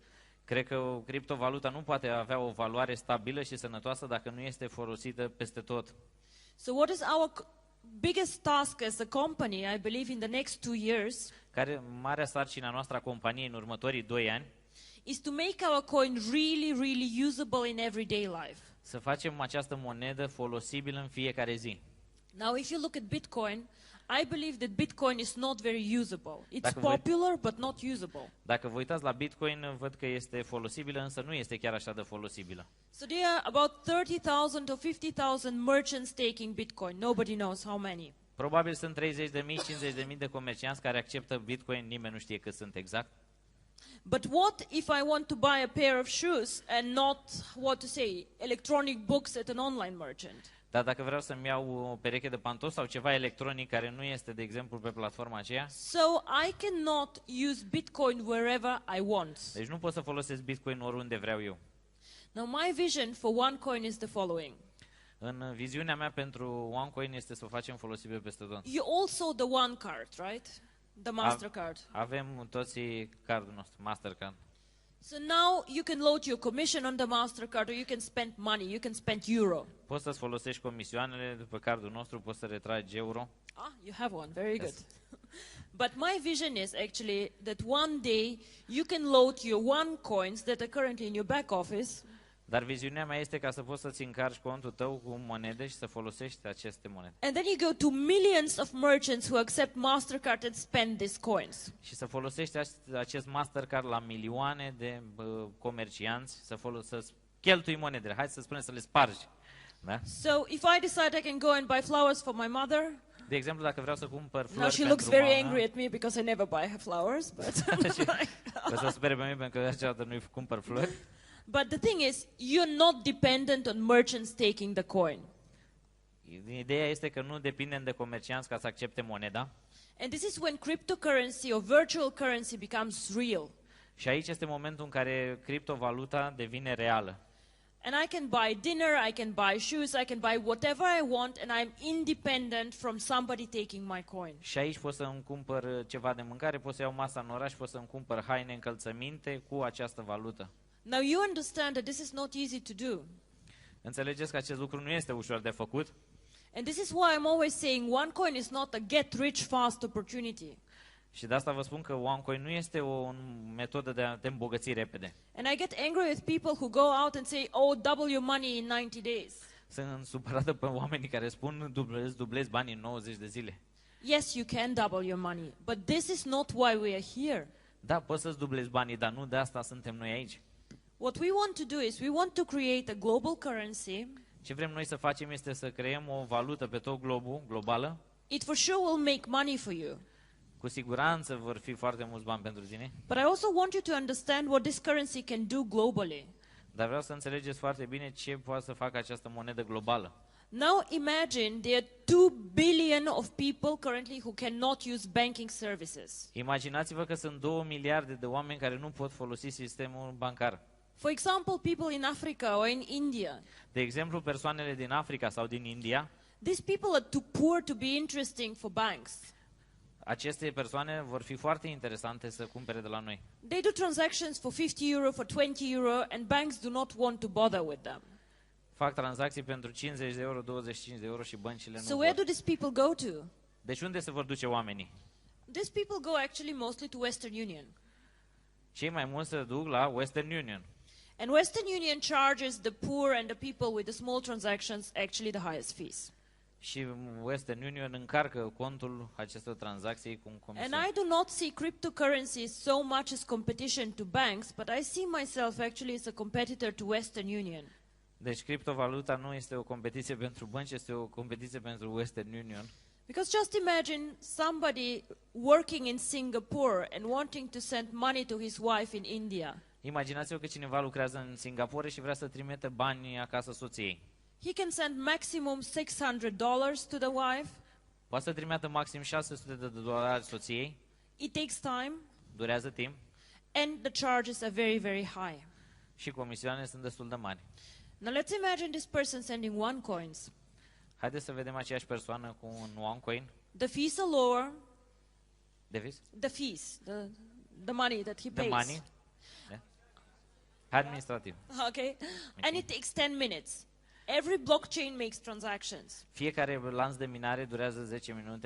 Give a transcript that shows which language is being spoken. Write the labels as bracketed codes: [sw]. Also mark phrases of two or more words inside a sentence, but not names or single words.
[ro] Cred că o criptovalută nu poate avea o valoare stabilă și sănătoasă dacă nu este folosită peste tot. [en] So what is our biggest task as a company, I believe, in the next 2 years, [ro] Care marea sarcină noastră a companiei în următorii 2 ani [en] is to make our coin really, really usable in everyday life. [ro] să facem această monedă folosibilă în fiecare zi. [en] Now, if you look at Bitcoin, I believe that Bitcoin is not very usable. It's [ro] Dacă voi- [en] popular, but not usable. [ro] Dacă vă uitați la Bitcoin, văd că este folosibilă, însă nu este chiar așa de folosibilă. [en] So there are about 30,000 or 50,000 merchants taking Bitcoin. Nobody knows how many. [ro] Probabil sunt 30.000, 50.000 de comercianți care acceptă Bitcoin, nimeni nu știe cât sunt exact. [en] But what if I want to buy a pair of shoes and not, what to say, electronic books at an online merchant? [ro] Dar dacă vreau să-mi iau o pereche de pantofi sau ceva electronic care nu este, de exemplu, pe platforma aceea, [en] So I cannot use Bitcoin wherever I want. [ro] deci nu pot să folosesc Bitcoin oriunde vreau eu. [en] Now my vision for OneCoin is the following. [ro] În viziunea mea pentru OneCoin este să o facem folosibil peste tot. [en] You all saw the One Card, right? The Mastercard. [ro] Avem toți cardul nostru, Mastercard. [en] So now you can load your commission on the Mastercard, or you can spend money, you can spend euro. [ro] Poți să-ți folosești comisioanele după cardul nostru, poți să retragi euro. [en] Ah, you have one, very Yes. good. But my vision is actually that one day you can load your OneCoins that are currently in your back office, [ro] Dar viziunea mea este ca să poți să-ți încarci contul tău cu monede și să folosești aceste monede. [en] and then you go to millions of merchants who accept Mastercard and spend these coins. [ro] Și să folosești acest Mastercard la milioane de comercianți, să cheltui monedele. Hai să spunem să le spargi. Da? [en] So if I decide I can go and buy flowers for my mother, [ro] De exemplu, dacă vreau să cumpăr flori [en] now she [ro] pentru [en] looks very [ro] mama, [en] angry at me because I never buy her flowers, but [ro] o să spere pe mine pentru că niciodată nu-i cumpăr flori. [en] but the thing is, you're not dependent on merchants taking the coin. [ro] Ideea este că nu depindem de comercianți ca să accepte moneda. [en] And this is when cryptocurrency or virtual currency becomes real. [ro] Și aici este momentul în care criptovaluta devine reală. [en] And I can buy dinner, I can buy shoes, I can buy whatever I want, and I'm independent from somebody taking my coin. [ro] Și aici pot să-mi cumpăr ceva de mâncare, pot să iau masa în oraș, pot să-mi cumpăr haine, încălțăminte cu această valută. [en] Now you understand that this is not easy to do. [ro] Înțelegeți că acest lucru nu este ușor de făcut? [en] And this is why I'm always saying OneCoin is not a get rich fast opportunity. [ro] Și de asta vă spun că OneCoin nu este o metodă de a te îmbogăți repede. [en] And I get angry with people who go out and say, oh, double your money in 90 days. [ro] Sunt supărată pe oamenii care spun dublezi banii în 90 de zile. [en] Yes, you can double your money, but this is not why we are here. [ro] Da, poți să-ți dublezi banii, dar nu de asta suntem noi aici. [en] What we want to do is we want to create a global currency. [ro] Ce vrem noi să facem este să creăm o valută pe tot globul, globală. [en] It for sure will make money for you. [ro] Cu siguranță vor fi foarte mulți bani pentru tine. [en] But I also want you to understand what this currency can do globally. [ro] Dar vreau să înțelegeți foarte bine ce poate să facă această monedă globală. [en] Now imagine there are 2 billion of people currently who cannot use banking services. [ro] Imaginați-vă că sunt 2 miliarde de oameni care nu pot folosi sistemul bancar. [en] For example, people in Africa or in India. [ro] De exemplu, persoanele din Africa sau din India. [en] These people are too poor to be interesting for banks. [ro] Aceste persoane vor fi foarte interesante să cumpere de la noi. [en] They do transactions for 50 euro, for 20 euro, and banks do not want to bother with them. [ro] Fac tranzacții pentru 50 de euro, 25 de euro și băncile [en] So [ro] nu [en] where [ro] vor. [en] do these people go to? [ro] Deci unde se vor duce oamenii? [en] These people go actually mostly to Western Union. [ro] Cei mai mulți se duc la Western Union. [en] And Western Union charges the poor and the people with the small transactions actually the highest fees. [ro] Și Western Union încarcă contul acestor tranzacții cu un [en] And [ro] comision. [en] I do not see cryptocurrencies so much as competition to banks, but I see myself actually as a competitor to Western Union. [ro] Deci criptovaluta nu este o competiție pentru bănci, este o competiție pentru Western Union. [en] Because just imagine somebody working in Singapore and wanting to send money to his wife in India. [ro] Imaginați-vă că cineva lucrează în Singapore și vrea să trimite bani acasă soției. [en] He can send maximum $600 to the wife. [ro] Poate să trimită maxim $600 soției, [en] It takes time, [ro] durează timp [en] and the charges are very, very high. [ro] și comisioanele sunt destul de mari. [en] Now let's imagine this person sending OneCoins. [ro] Haideți să vedem aceeași persoană cu un OneCoin. [en] The fees are lower. Davis? The fees, the money that he The pays. money. Yeah. Administrativ. Okay. And it takes 10 minutes. Every blockchain makes transactions. [ro] Fiecare lanț de minare durează 10 minute